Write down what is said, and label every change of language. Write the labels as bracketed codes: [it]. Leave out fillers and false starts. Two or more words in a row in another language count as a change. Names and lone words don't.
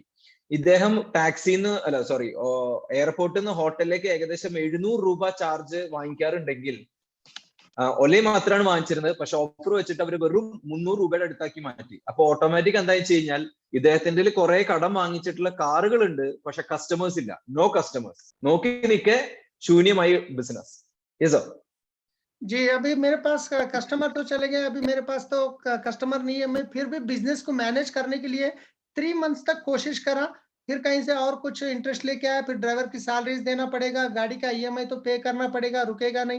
[ml] ഇദ്ദേഹം ടാക്സിന്ന് എയർപോർട്ടിൽ നിന്ന് ഹോട്ടലിലേക്ക് ഏകദേശം 700 രൂപ ചാർജ് വാങ്ങിക്കാറുണ്ടെങ്കിൽ ഒലേ മാത്രമാണ് വാങ്ങിച്ചിരുന്നത്. പക്ഷെ ഓഫർ വെച്ചിട്ട് അവർ വെറും 300 രൂപയുടെ അടുത്താക്കി മാറ്റി. അപ്പൊ ഓട്ടോമാറ്റിക് എന്താ വെച്ച് കഴിഞ്ഞാൽ ഇദ്ദേഹത്തിന്റെ കുറെ കടം വാങ്ങിച്ചിട്ടുള്ള കാറുകൾ ഉണ്ട്, പക്ഷെ കസ്റ്റമേഴ്സ് ഇല്ല. [en] no customers. [ml] നോക്കി നിൽക്കെ ശൂന്യമായി ബിസിനസ്. യെസ് [hi] जी, अभी मेरे पास कस्टमर तो चले गए, अभी मेरे पास तो कस्टमर नहीं है। मैं फिर भी बिजनेस को मैनेज करने के लिए 3 मंथ्स तक कोशिश करा। फिर कहीं से और कुछ इंटरेस्ट लेके आया, फिर ड्राइवर की सैलरीज देना पड़ेगा, गाड़ी का ईएमआई तो पे करना पड़ेगा, रुकेगा नहीं।